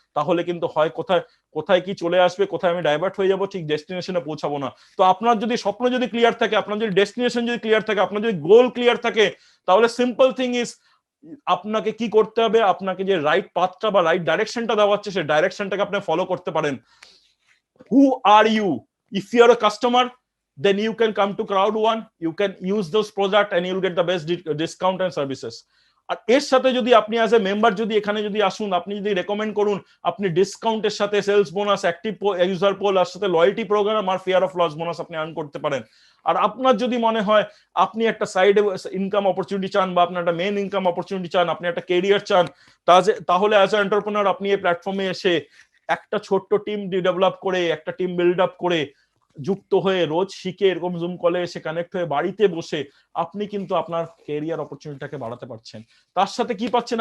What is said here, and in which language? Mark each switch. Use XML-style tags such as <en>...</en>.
<bn>তাহলে কিন্তু হয় কোথায় কি চলে আসবে, কোথায় আমি ডাইভার্ট হয়ে যাব, ঠিক ডেস্টিনেশনে পৌঁছাবো না। তো আপনার যদি স্বপ্ন যদি ক্লিয়ার থাকে, আপনার যদি ডেস্টিনেশন যদি ক্লিয়ার থাকে, আপনার যদি গোল ক্লিয়ার থাকে, তাহলে</bn> <en>simple thing is</en> <bn>আপনাকে কি করতে হবে, আপনাকে যে রাইট পাথটা বা রাইট ডাইরেকশনটা দেওয়া হচ্ছে, সেই ডাইরেকশনটাকে আপনি ফলো করতে পারেন।</bn> <en>Who are you? If you are a customer, then you can come to Crowd1, you can use those products and you'll get the best discount and services.</en> <bn>আর এর সাথে যদি আপনি</bn> <en>as a member</en> <bn>যদি এখানে যদি আসুন, আপনি যদি রেকমেন্ড করুন, আপনি ডিসকাউন্টের সাথে sales bonus, active user pole, আর সাথে loyalty programme আর fear of loss bonus আপনি আর্ন করতে পারেন। আর আপনার যদি মনে হয় আপনি একটা সাইড ইনকাম অপরচুনিটি চান, বা আপনার একটা মেন ইনকাম অপরচুনিটি চান, আপনি একটা কেরিয়ার চান, তাহলে</bn> <en>as a entrepreneur</en> <bn>আপনি এই প্ল্যাটফর্মে এসে একটা ছোট্ট টিম ডেভেলপ করে, একটা টিম বিল্ড আপ করে, যুক্ত হয়ে রোজ শিখে এরকম জুম কলে এসে কানেক্ট হয়ে বাড়িতে বসে আপনি কিন্তু আপনার কেরিয়ার অপরচুনিটিটাকে বাড়াতে পারছেন। তার সাথে কি পাচ্ছেন?</bn>